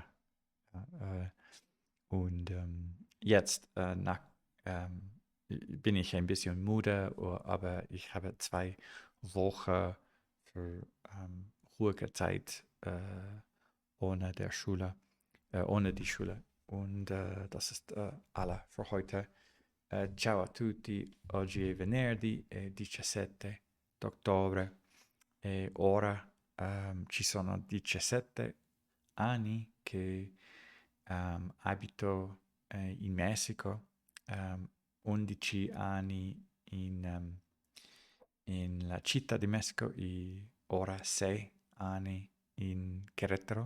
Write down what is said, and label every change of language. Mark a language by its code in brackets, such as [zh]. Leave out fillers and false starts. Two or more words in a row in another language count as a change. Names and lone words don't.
[de] Äh, und jetzt ähm, bin ich ein bisschen müde, aber ich habe 2 Wochen für ruhige Zeit ohne die Schule. Und das ist alle für heute. [it] Ciao a tutti, oggi è venerdì, è 17 d'ottobre e ora ci sono 17 anni che abito in Messico, 11 anni in la città di Messico e ora 6 anni in Querétaro.